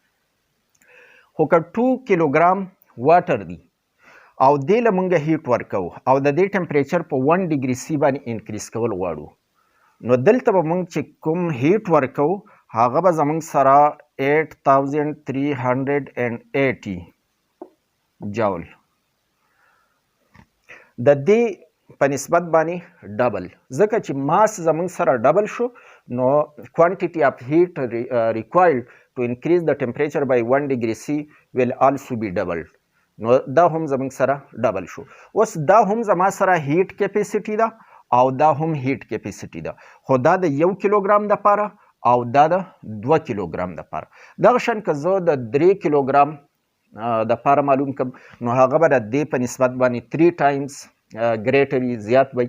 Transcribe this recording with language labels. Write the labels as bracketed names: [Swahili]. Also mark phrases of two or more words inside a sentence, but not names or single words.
[Pashto] خو که 2 کیلوګرام واټر دی او دې له مونږه هیټ ورکو او د دې ټمپریچر په 1 [English] degree C [Pashto] باندې انکریز کول غواړو نو دلته به مونږ چې کوم هیټ ورکو هغه به زمونږ سره [English] 8380 [Pashto] جول د دې په نسبت باندې ډبل، ځکه چې ماس زمونږ سره ډبل شو نو [English] quantity of heat required to increase the temperature by 1 degree C will also be doubled. [Pashto] نو دا هم زمونږ سره ډبل شو. اوس دا هم زما سره [English] heat capacity [Pashto] ده او دا هم [English] heat capacity [Pashto] ده، خو دا د 1 کیلوګرام د پاره او دا د 2 کیلوګرام د پاره. دغه شان که زه د 3 کیلوګرام د پاره معلوم کړم نو هغه به د دې په نسبت باندې 3 [English] times greater [Pashto] زیات وي.